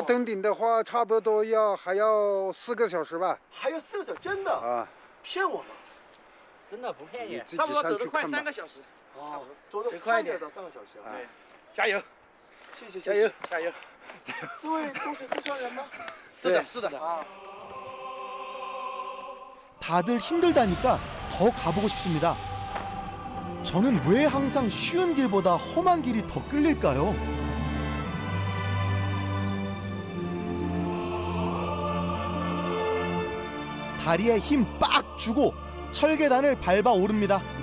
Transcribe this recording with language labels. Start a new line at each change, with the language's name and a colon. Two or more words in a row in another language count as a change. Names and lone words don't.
Chinese: 要登顶的话，差不多还要4个小时吧。还要4个小时？真的？啊，骗我吗？真的不骗你，你自己差不多走得快上去看吧 3个小时。哦，走得再快一点到3个小时啊！哎加油，谢谢，加油，加油！四位都是四川人吗？是的，是的。啊。
Korean: 다들 힘들다니까 더 가보고 싶습니다. 저는 왜 항상 쉬운 길보다 험한 길이 더 끌릴까요? 다리에 힘 빡 주고 철계단을 밟아 오릅니다.